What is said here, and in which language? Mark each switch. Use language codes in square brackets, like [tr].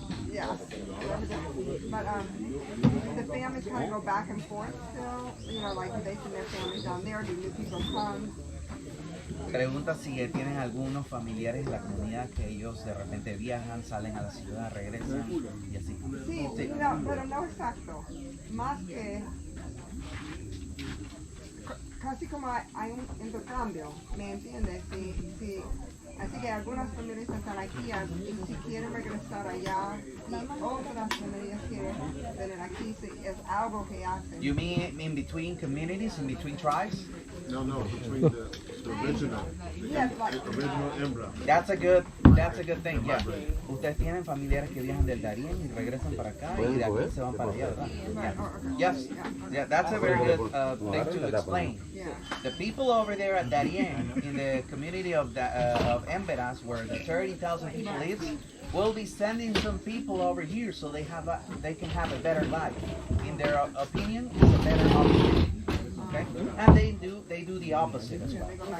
[en] Yeah. But the families kind of go back and forth still, you know, like they send their families down there, do new people come? [es] Pregunta si tienen algunos familiares en la comunidad que ellos de repente viajan, salen a la ciudad, regresan y así. Sí, no, pero no exacto. Más que casi como hay un intercambio, ¿me entiendes? Sí. Así que algunas familias están aquí y si quieren regresar allá y otras familias quieren venir aquí, sí, es algo que hacen. [en] You mean in between communities, in between tribes? No, between the original. Yes, like, Original Embera. That's a good thing, yeah. [es] Ustedes tienen familiares que viajan del Darién y regresan para acá y de aquí se van para allá, ¿verdad? [en] Yes, yeah, that's a very good thing to explain. yeah. The people over there at Darien, in the community of Emberas, where the 30,000 people live, we'll be sending some people over here so they can have a better life. In their opinion, it's a better option. Okay? And they do the opposite as well.